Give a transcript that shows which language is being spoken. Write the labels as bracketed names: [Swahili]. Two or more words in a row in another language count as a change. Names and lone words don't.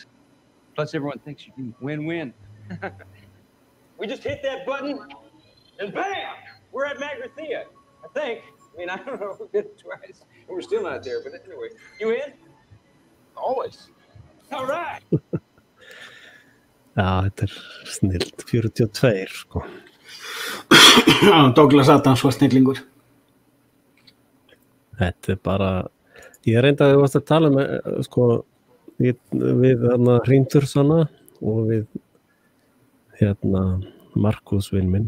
[English] Plus, everyone thinks you can win-win. We just hit that button, and bam! We're at Magrathea, I think. I mean, I don't know. We did it twice, and we're still not there. But anyway, you in? Always. All right. [Icelandic] Já, þetta snilt. 42, sko. Já, Douglas Adams var snillingur. Þetta bara... Ég reyndi að við varst að tala með, sko, við Hrindur svona og við Markus vinn minn.